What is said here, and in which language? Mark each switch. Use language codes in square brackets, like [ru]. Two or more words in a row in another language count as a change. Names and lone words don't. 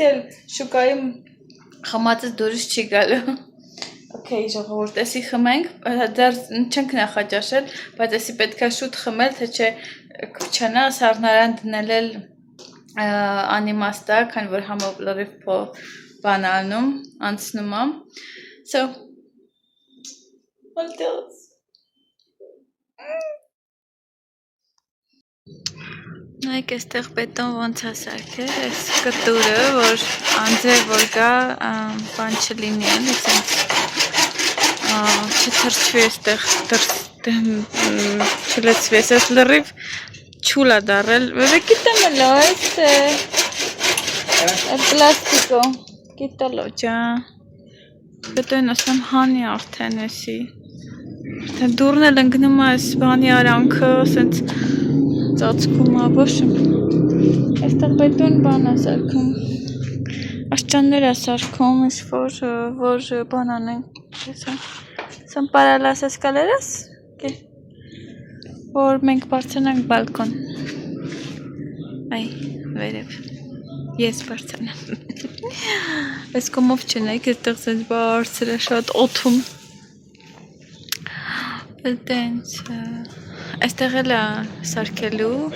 [hy] էլ շուկայում խմածս դուրս չի գալու։ Okay, ժողովուրդ, էսի խմենք, դեռ չենք նախաճաշել, բայց էսի պետք է շուտ խմել, թե չէ կփչանա, սառնարան դնել էլ անիմաստ է, քանի որ համը լրիվ բան անում, անցնում է։ [en] So, what else? [hy] Նայք այստեղ բետոն ոնց է սարքել, այս կտուրը, որ անձրև որ գա, բան չլինի էլ, չթրջվի այստեղ, չլցվի, այս լրիվ chula darrel. [es] Bebé, quítamelo el plástico. Quítalo ya. [hy] Պետք է ասեմ հանի արդեն էսի։ Թե դուրն էլ ընկնում է այս բանի արանքը, ասենց ծածկում է, ոչ։ Այստեղ բետոն բան է սարքում։ Աշճաններ է սարքում, որ բան անեն։ [es] Son para las escaleras, ¿qué? [hy] Որ մենք բարձրանանք բալկոն։ Այ, վերև։ Ես բարձրանամ։ Այս կոմով չնայք, այստեղ սենց բարձր է շատ օդում։ Այդտենց, այստեղ էլ է սարքելու։